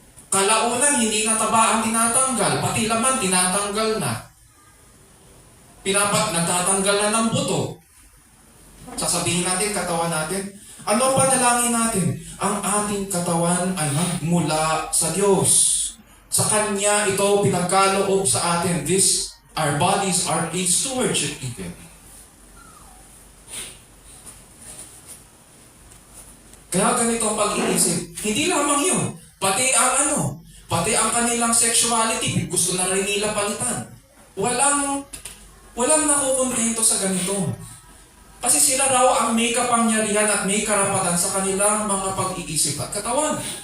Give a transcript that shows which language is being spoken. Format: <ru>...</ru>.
<tl>Kalaunan, hindi na taba ang tinatanggal. Pati laman, tinatanggal na. Nagtatanggal na ng buto. Sasabihin natin, katawan natin, ano pa dalangin natin? Ang ating katawan ay mula sa Diyos. Sa Kanya ito pinagkaloob sa atin.</tl> <en>Our bodies are a stewardship even.</en> <tl>Kaya ganito ang pag-iisip. Hindi lamang yun. Pati ang kanilang sexuality, gusto na rin nila palitan. Walang nakukontento sa ganito. Kasi sila raw ang may kapangyarihan at may karapatan sa kanilang mga pag-iisip at katawan.</tl>